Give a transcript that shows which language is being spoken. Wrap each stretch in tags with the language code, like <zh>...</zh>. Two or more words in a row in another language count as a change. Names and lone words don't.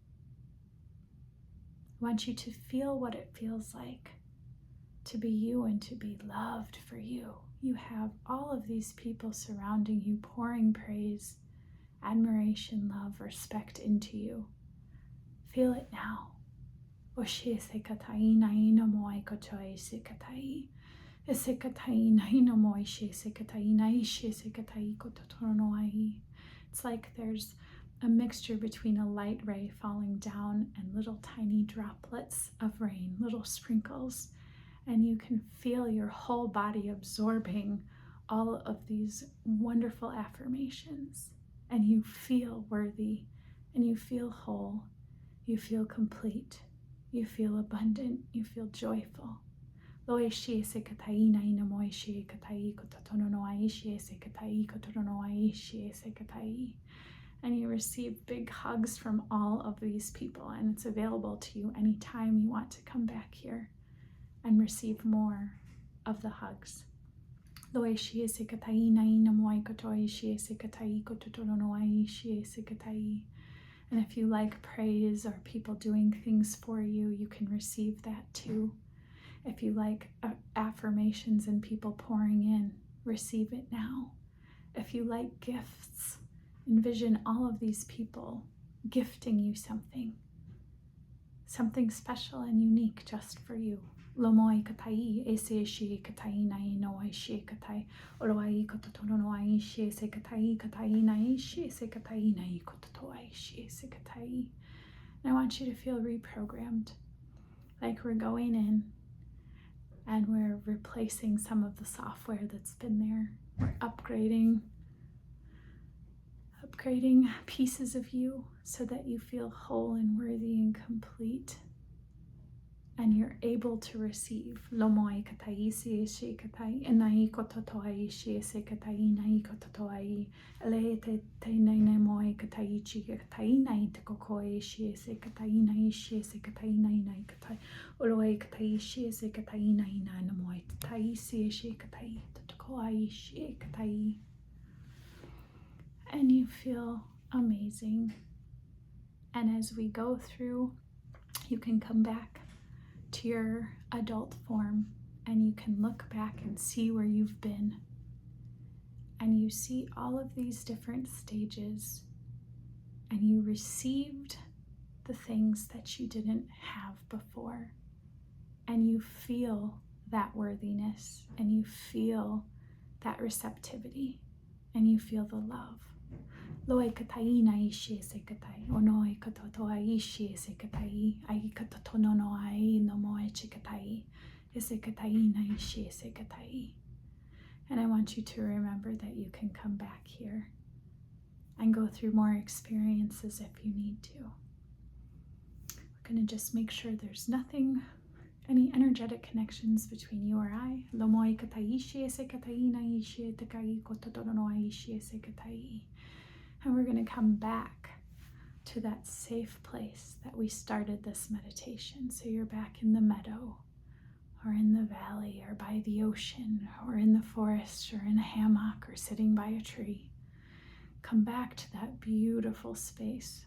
<en>I want you to feel what it feels like to be you and to be loved for you. You have all of these people surrounding you, pouring praise, admiration, love, respect into you. Feel it now. Oshie se katai na ina moe kotoe se katai. Ese katai na ina moe shie se katai na ishie se katai kototono ai. It's like there's a mixture between a light ray falling down and little tiny droplets of rain, little sprinkles. And you can feel your whole body absorbing all of these wonderful affirmations. And you feel worthy, and you feel whole, you feel complete, you feel abundant, you feel joyful. Loe shie se katai na ina moe shie katai kototono no ai shie se katai kototono no ai shie se katai. And you receive big hugs from all of these people, and it's available to you anytime you want to come back here and receive more of the hugs. Loe shie se katai na ina moe kotoe shie se katai kototono no ai shie se katai. And if you like praise or people doing things for you, you can receive that too. If you like affirmations and people pouring in, receive it now. If you like gifts, envision all of these people gifting you something special and unique just for you. Lomoi katai, ese shie katai nai noai shie katai, oroai kototono noai shie se katai nai shie se katai nai kototoai shie se katai. And I want you to feel reprogrammed, like we're going in and we're replacing some of the software that's been there. We're upgrading pieces of you so that you feel whole and worthy and complete. And you're able to receive. Lomoi katai se she katai, enai kototoai she se katai nai kototoai, ele te nai moi katai chi katai nai te kokoi she se katai nai she se katai nai katai, oloi katai she se katai nai na moi katai se she katai te kokoi she katai. And you feel amazing. And as we go through, you can come back to your adult form and you can look back and see where you've been. And you see all of these different stages, and you received the things that you didn't have before. And you feel that worthiness, and you feel that receptivity, and you feel the love. Loe katai na ishi se katai, onoi katotoa ishi se katai, ai katotono no ai no moe chikatai, ese katai na ishi se katai. And I want you to remember that you can come back here and go through more experiences if you need to. We're going to just make sure there's nothing Any energetic connections between you or I. Lomoi katai shie se katai na ishie te kai kototoro no ishie se katai. And we're going to come back to that safe place that we started this meditation. So you're back in the meadow, or in the valley, or by the ocean, or in the forest, or in a hammock, or sitting by a tree. Come back to that beautiful space.</en>